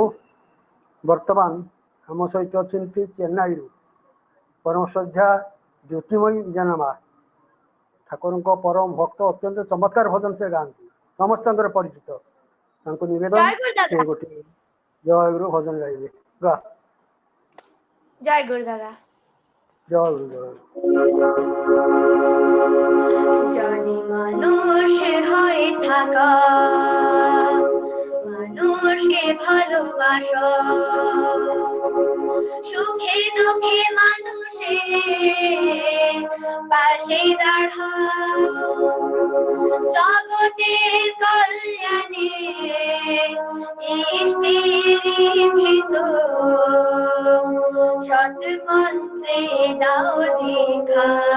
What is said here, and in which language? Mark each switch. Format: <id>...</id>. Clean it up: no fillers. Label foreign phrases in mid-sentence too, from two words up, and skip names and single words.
<or>ବର୍ତ୍ତମାନ ଆମ ସହିତ ଅଛନ୍ତି ଚେନ୍ନାଇରୁ ପରମ ଶ୍ରଦ୍ଧା ଜ୍ୟୋତିମୟୀ ଜେନାମା। ଠାକୁରଙ୍କ ପରମ ଭକ୍ତ, ଅତ୍ୟନ୍ତ ଚମତ୍କାର ଭଜନ ସେ ଗାଆନ୍ତି, ସମସ୍ତଙ୍କର ପରିଚିତ। ତାଙ୍କୁ ନିବେଦନ ସେ ଗୋଟିଏ ଜୟ ଗୁରୁ ଭଜନ ଗାଇବେ। ଗା। ଜୟ ଗୁରୁ ଦାଦା।</or> <bn>জয় গুরু জয় যদি মানুষ হয়ে থাকা মানুষকে ভালোবাসো সুখে দুঃখে মানুষের পাশে দাঁড়াও জগতের কল্যাণে স্থির সৎ মন্ত্রে দাও দীক্ষা</bn>